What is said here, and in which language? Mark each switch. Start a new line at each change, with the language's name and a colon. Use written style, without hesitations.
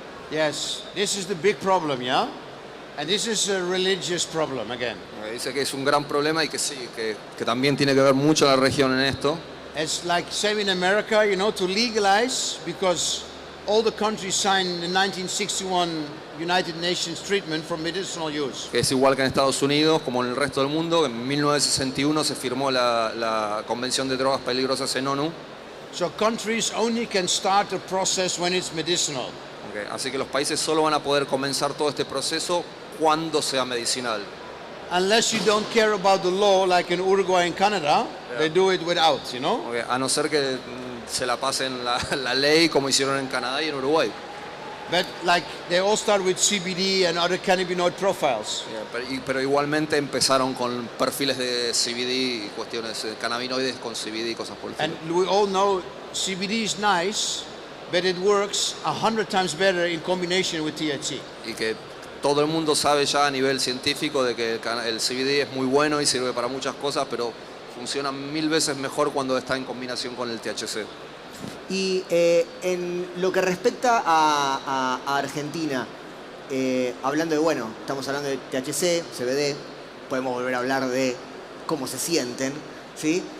English: Yes, this is the big problem, yeah? And this is a religious problem again.
Spanish: Dice que es un gran problema y que sí, que también tiene que ver mucho la región en esto.
English: It's like say in America, you know, to legalize, because all the countries signed the 1961 United Nations treatment for medicinal use.
Spanish: Que es igual que en Estados Unidos, como en el resto del mundo. En 1961 se firmó la Convención de Drogas Peligrosas en ONU.
English: So countries only can start the process when it's medicinal. Okay.
Spanish: Así que los países solo van a poder comenzar todo este proceso cuando sea medicinal.
English: Unless you don't care about the law, like in Uruguay and Canada, they do it without, you know? Okay.
Spanish: A no ser que se la pasen la ley como hicieron en Canadá y en Uruguay.
English: But like they all start with CBD and other cannabinoid profiles.
Spanish: Pero igualmente empezaron con perfiles de CBD y cuestiones de cannabinoides con CBD y cosas por el estilo.
English: And we all know CBD is nice, but it works 100 times better in combination with THC.
Spanish: Y que todo el mundo sabe ya a nivel científico de que el CBD es muy bueno y sirve para muchas cosas, pero funciona 1000 veces mejor cuando está en combinación con el THC. Y en lo que respecta a Argentina, hablando de, bueno, estamos hablando de THC, CBD, podemos volver a hablar de cómo se sienten, ¿sí?